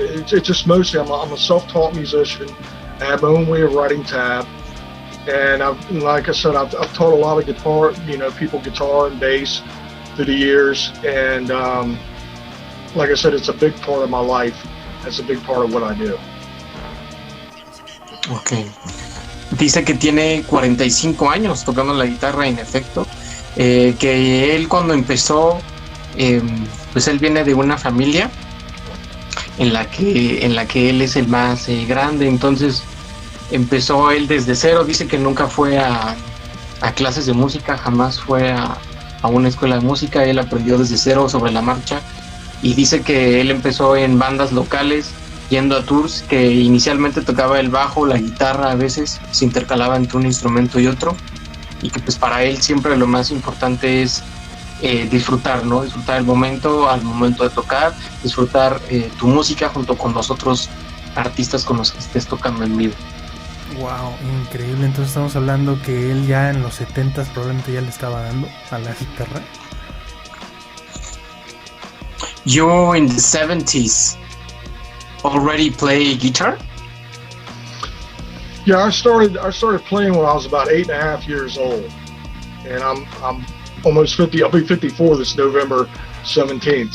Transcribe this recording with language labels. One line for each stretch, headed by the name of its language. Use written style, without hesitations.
English: It's just mostly I'm a self-taught musician. I have my own way of writing tab, and like I said, I've taught a lot of guitar, people guitar and bass through the years, and like I said, it's a big part of my life. It's a big part of what I do. Okay.
Spanish: Dice que tiene 45 años tocando la guitarra, en efecto, que él cuando empezó, pues él viene de una familia en la que él es el más grande, entonces empezó él desde cero. Dice que nunca fue a clases de música, jamás fue a una escuela de música. Él aprendió desde cero, sobre la marcha, y dice que él empezó en bandas locales, yendo a tours, que inicialmente tocaba el bajo, la guitarra, a veces se intercalaba entre un instrumento y otro, y que pues para él siempre lo más importante es disfrutar, ¿no? Disfrutar el momento, al momento de tocar, disfrutar tu música junto con los otros artistas con los que estés tocando en vivo. Wow, increíble. Entonces estamos hablando que él ya en los 70s probablemente ya le estaba dando a la guitarra.
English: You in the 70s already play guitar? Yeah, I started playing when I was about 8.5 years old, and I'm almost 50. I'll be 54 this November 17th.